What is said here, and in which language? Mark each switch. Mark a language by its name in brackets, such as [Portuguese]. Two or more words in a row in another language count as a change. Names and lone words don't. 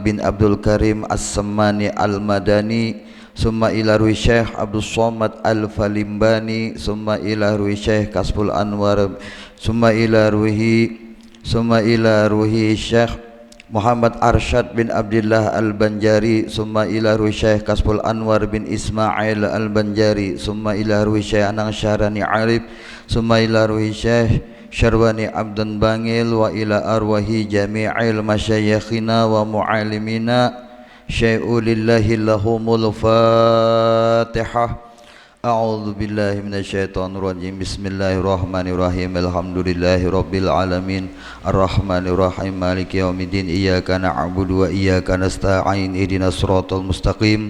[Arabic] بن عبد الكريم السماني المدني، ثم إلى روح شيخ عبد الصمد الفلمباني، ثم إلى روح شيخ كسب الأنوار، ثم إلى روح شيخ محمد أرشد بن عبد الله البنجري، ثم إلى روح شيخ كسب الأنوار بن إسماعيل البنجري، ثم إلى روح شيخ أنانغ شراني عارف, ثم إلى روح شيخ شرواني عبدان بانغيل, وإلى أرواح جميع مشايخنا ومعلمينا شيء لله لهم الفاتحة. أعوذ بالله من الشيطان الرجيم. بسم الله الرحمن الرحيم. الحمد لله رب العالمين الرحمن الرحيم مالك يوم الدين. إياك نعبد وإياك نستعين. اهدنا الصراط المستقيم.